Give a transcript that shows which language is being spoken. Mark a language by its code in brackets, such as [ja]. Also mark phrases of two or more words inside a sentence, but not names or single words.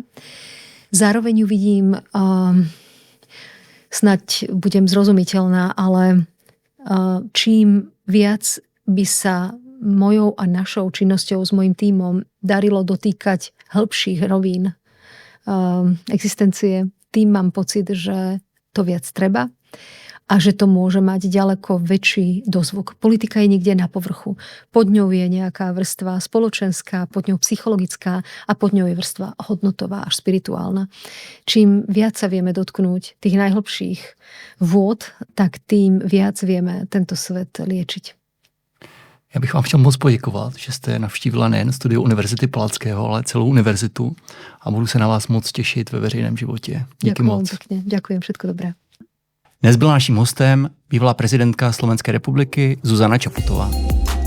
[sk] Zároveň ju vidím, snaď budem zrozumiteľná, ale čím viac by sa mojou a našou činnosťou s mojím tímom darilo dotýkať hĺbších rovín existencie, tým mám pocit, že to viac treba a že to môže mať ďaleko väčší dozvuk. Politika je niekde na povrchu. Pod ňou je nejaká vrstva spoločenská, pod ňou psychologická a pod ňou je vrstva hodnotová až spirituálna. Čím viac sa vieme dotknúť tých najhlbších vôd, tak tým viac vieme tento svet liečiť. [cs] Já bych vám chtěl moc poděkovat, že jste navštívila nejen studio Univerzity Palackého, ale celou univerzitu a budu se na vás moc těšit ve veřejném životě. Díky moc. [sk] Pekne. Ďakujem, všetko dobré. [cs] Dnes byla naším hostem bývalá prezidentka Slovenské republiky Zuzana Čaputová.